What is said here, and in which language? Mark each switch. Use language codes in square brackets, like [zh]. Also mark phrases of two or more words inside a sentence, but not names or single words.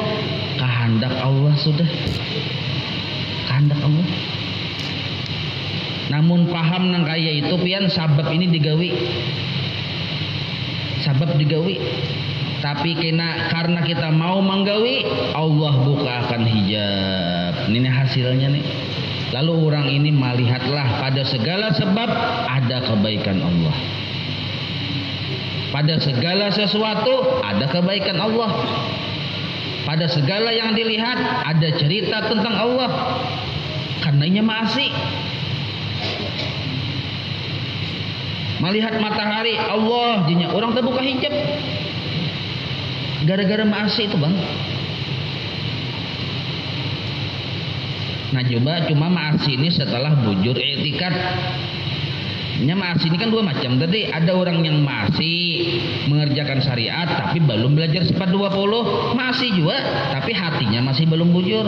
[id] Kehendak Allah sudah. Kehendak Allah. [bjn] Namun paham nang kaya itu pian sabab ini digawi. Sabab digawi. [id] Tapi karena kita mau menggawi, Allah bukakan hijab. Ini hasilnya nih. Lalu orang ini melihatlah pada segala sebab ada kebaikan Allah. Pada segala sesuatu ada kebaikan Allah. Pada segala yang dilihat ada cerita tentang Allah. Karenanya maasi. Melihat matahari, Allah dinya orang terbuka hijab. Gara-gara maasi itu bang. Nah cuma maasi ini setelah bujur i'tikad. Maasi ini kan 2 macam. Tadi ada orang yang masih mengerjakan syariat tapi belum belajar sifat 20, masih juga tapi hatinya masih belum bujur.